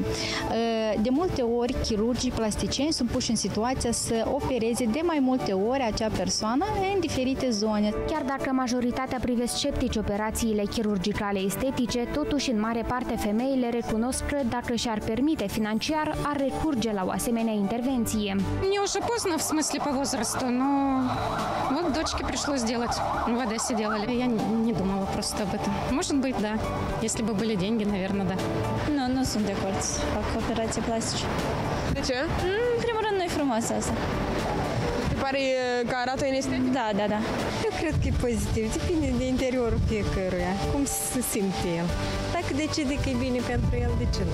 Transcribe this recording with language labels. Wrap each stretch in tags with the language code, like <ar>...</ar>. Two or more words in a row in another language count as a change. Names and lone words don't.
<ro>De multe ori, chirurgii plasticieni sunt puși în situația să opereze de mai multe ori acea persoană în diferite zone. Chiar dacă majoritatea privesc sceptici operațiile chirurgicale estetice, totuși în mare parte femeile recunosc că dacă și-ar permite financiar, ar recurge la o asemenea intervenție.</ro> <ru>Мне уже поздно, в смысле по возрасту, но вот дочке пришлось делать. В Одессе делали. Я не думала просто об этом. Может быть, да. Если бы были деньги, наверное, да.</ru> <ro>Nu sunt de acord să fac operații plastice. De ce? În primul rând, nu-i frumoasă asta. Îți pare că arată în estetic? Da. Eu cred că e pozitiv. Depinde de interiorul fiecăruia. Cum se simte el. Dacă decide că e bine pentru el, de ce nu?</ro>